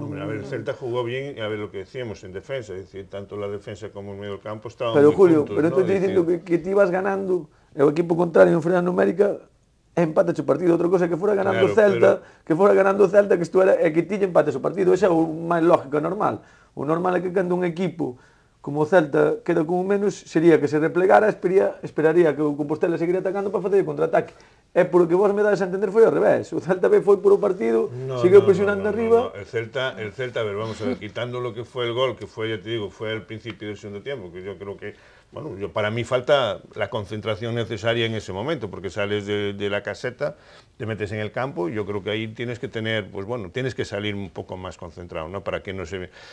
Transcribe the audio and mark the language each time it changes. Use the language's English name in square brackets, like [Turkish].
[Spanish] Hombre, a ver, el Celta jugó bien, a ver lo que decíamos en defensa, es decir, tanto la defensa como el medio del campo estaban pero, muy Julio, juntos, pero ¿no? [Galician] estoy dicindo que ti ibas ganando, e o equipo contrario en inferioridade numérica, empate o partido. Outra cosa é que fora ganando o Celta, que isto era que ti empates o partido. Ese é o máis lógico e normal. O normal é que cando un equipo como o Celta queda como menos, sería que se replegara, esperaría que o Compostela seguiría atacando para facer o contraataque. E por o que vos me dades a entender foi ao revés. O Celta B foi por o partido, seguiu presionando arriba. [Spanish] El Celta, a ver, vamos a ver, quitando lo que fue el gol, que fue, ya te digo, fue el principio del segundo tiempo, que yo creo que, bueno, para mí falta la concentración necesaria en ese momento, porque sales de la caseta, te metes en el campo, y yo creo que ahí tienes que tener, pues bueno, tienes que salir un poco más concentrado, ¿no? Para que no se...